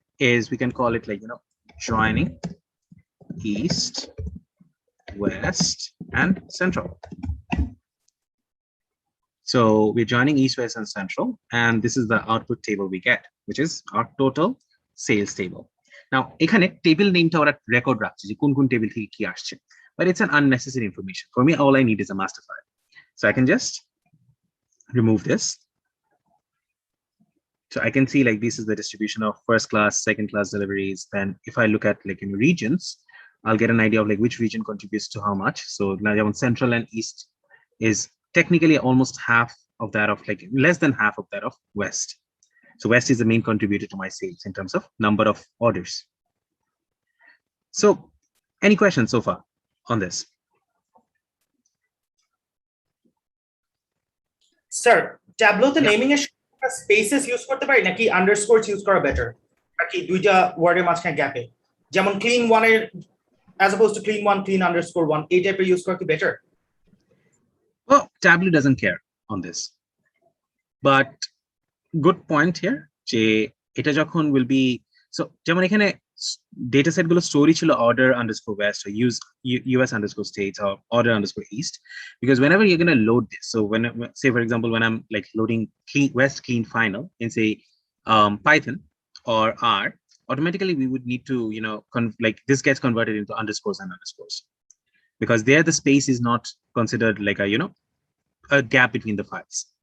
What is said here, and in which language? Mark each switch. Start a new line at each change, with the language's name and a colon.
English: is we can call it like, joining east, west, and central. So we're joining east, west, and central, and this is the output table we get, which is our total sales table. Now,
Bangla: এখানে table nameটা ওরা record রাখছে যে কোন কোন table থেকে কি আসছে,
English: but it's an unnecessary information. For me, all I need is a master file. So I can just remove this. So I can see like this is the distribution of first class, second class deliveries. Then if I look at like in regions, I'll get an idea of like which region contributes to how much. So now central and east is technically almost half of that of like less than half of that of west. So west is the main contributor to my sales in terms of number of orders. So any questions so far on this? Sir, Tableau the Yeah. naming
Bangla: এর
English: spaces use
Bangla: করতে পারি নাকি
English: underscores use
Bangla: করা
English: better?
Bangla: নাকি দুইটা ওয়ার্ডের মাঝখানে গ্যাপে যেমন
English: clean one
Bangla: এর
English: as opposed to clean one, clean underscore one
Bangla: এই টাইপের ইউজ করা কি
English: better? Well, Tableau doesn't care on this, but good point here.
Bangla: যে এটা যখন
English: will be so
Bangla: যেমন এখানে
English: data set গুলো story
Bangla: ছিল
English: order underscore west or US underscore states or order underscore east, because whenever you're going to load this, so when say for example when I'm like loading clean west clean final in say Python or R, automatically we would need to like this gets converted into underscores and underscores, because there the space is not considered like a a gap between the files.